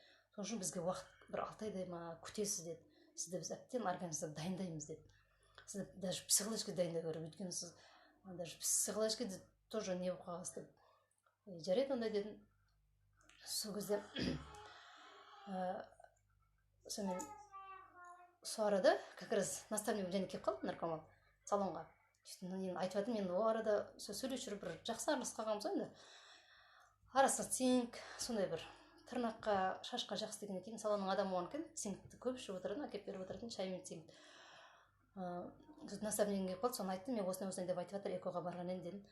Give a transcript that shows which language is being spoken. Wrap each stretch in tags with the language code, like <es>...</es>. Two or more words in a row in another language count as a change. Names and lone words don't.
<kk>Сол үшін бізге уақыт бір 6 айдай ма күтесіз деді. Сізді біз әбден организмді дайындаймыз деді. Сізді</kk> <ru>даже психологически</ru> <kk>дайындау керек, өйткені сіз</kk> <ru>даже психологически тоже</ru> <kk>не болып қаласыз деп. Жарайды онда дедім. Сол кезде сонымен сол арада</kk> <ru>как раз</ru> <kk>наставник және келіп қалды, наркоман салонға. Айтып жатырмын, мен ол арада сөйлесіп жүріп бір жақсы араласып қалғанбыз енді. Арасында цинк, сондай бір тырнаққа, шашқа жақсы деген екен. Салонның адамы болған екен, цинкті көп ішіп отыратын, әкеп беріп отыратын, шай мен цинк. Наставнигім келіп қалды, соны айттым, мен осындай деп айтып жатыр, экоға барған едім дедім.</kk>